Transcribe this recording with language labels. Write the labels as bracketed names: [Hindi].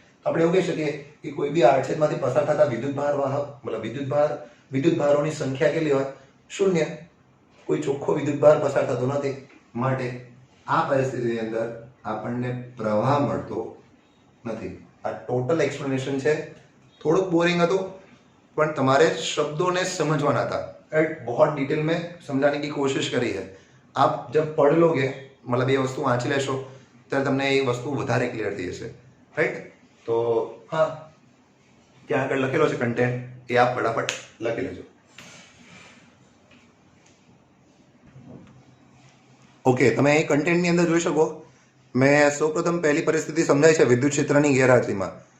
[Gujarati] આપણે એવું કહી શકીએ કે કોઈ બી આડછેદમાંથી પસાર થતા વિદ્યુતભાર વાહક મતલબ વિદ્યુતભારોની સંખ્યા કેટલી હોય? 0. કોઈ ચોખ્ખો વિદ્યુતભાર પસાર થતો નથી. માટે આ પરિસ્થિતિની અંદર આપણને પ્રવાહ મળતો નથી. આ ટોટલ એક્સપ્લેનેશન છે. થોડુંક બોરિંग હતું, પણ તમારે [Hindi] शब्दों समझवाना था. राइट, बहुत डिटेल में समझाने की कोशिश करी है. आप जब पढ़ लोगे, मतलब ये वस्तु [Gujarati] वांची लेशो ત્યારે તમને એ વસ્તુ વધારે ક્લિયર થઈ જશે. રાઈટ, તો હા, ત્યાં આગળ લખેલો છે કન્ટેન્ટ, એ આપ ફટાફટ લખી લેજો. ઓકે, તમે એ કન્ટેન્ટની અંદર જોઈ શકો. મેં સૌપ્રથમ પહેલી પરિસ્થિતિ સમજાય છે વિદ્યુત ક્ષેત્રની ગેરહાજરીમાં.